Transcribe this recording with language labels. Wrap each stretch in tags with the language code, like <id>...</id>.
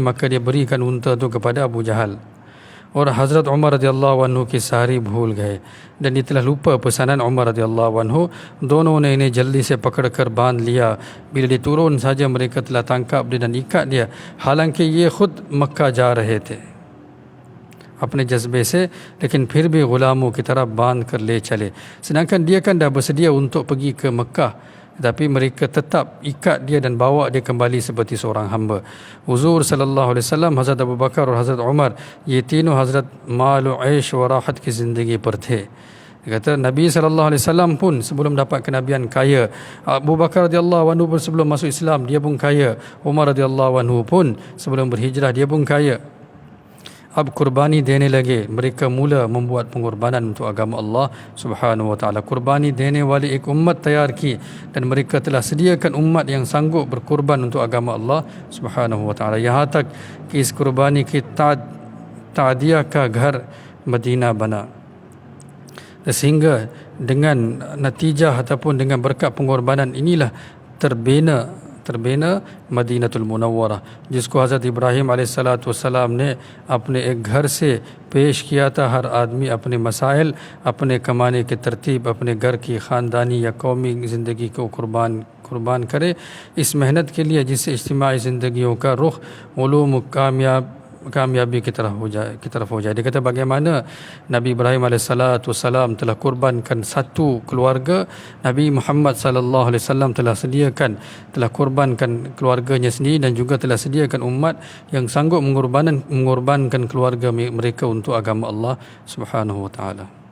<ms>Maka dia berikan unta tu kepada Abu Jahal.</ms> <hi>और हज़रत उमर रज़ियल्लाहु अन्हु की सारी भूल गए</hi> <ms>dan dia telah lupa pesanan Umar radhiyallahu anhu.</ms> <hi>दोनों ने इन्हें जल्दी से पकड़कर बांध लिया.</hi> <ms>Bila dia turun saja mereka telah tangkap dia dan ikat dia,</ms> <hi>हालांकि ये खुद मक्का जा रहे थे अपने जज्बे से, लेकिन फिर भी गुलामों की तरह बांध कर ले चले.</hi> <ms>Sedangkan dia kan dah bersedia untuk pergi ke Mekah, tapi mereka tetap ikat dia dan bawa dia kembali seperti seorang hamba.</ms> <hi>Huzur sallallahu alaihi wasallam, Hazrat Abu Bakar और Hazrat Umar, ये तीनों हज़रत माल और ऐश व राहत की ज़िंदगी पर थे.</hi> <ms>Dia kata Nabi sallallahu alaihi wasallam pun sebelum dapat kenabian kaya. Abu Bakar radhiyallahu anhu pun sebelum masuk Islam dia pun kaya. Umar radhiyallahu anhu pun sebelum berhijrah dia pun kaya.</ms> <hi>अब कुर्बानी देने लगे.</hi> <ms>Mereka mula membuat pengorbanan untuk agama Allah Subhanahu wa taala.</ms> <hi>Kurbani देने वाली एक उम्मत तैयार की</hi> <ms>dan mereka telah sediakan umat yang sanggup berkorban untuk agama Allah Subhanahu wa taala.</ms> <hi>यहाँ तक कि इस कुर्बानी की तादिया का घर मदीना बना.</hi> <ms>Sehingga dengan natijah ataupun dengan berkat pengorbanan inilah terbina</ms> <hi>मदीनतुल Munawwarah, जिसको हज़रत इब्राहीम अलैहिस्सलाम ने अपने एक घर से पेश किया था. हर आदमी अपने मसाइल, अपने कमाने की तरतीब, अपने घर की ख़ानदानी या कौमी ज़िंदगी को कुर्बान कुर्बान करे इस मेहनत के लिए जिससे इज्तिमाई ज़िंदगियों का रुख उलूम कामयाबी की तरफ हो जाए.</hi> <ms>Dia kata bagaimana Nabi Ibrahim alaihissalam telah kurbankan satu keluarga, Nabi Muhammad sallallahu alaihi wasallam telah kurbankan keluarganya sendiri dan juga telah sediakan umat yang sanggup mengorbankan keluarga mereka untuk agama Allah Subhanahu wa taala.</ms>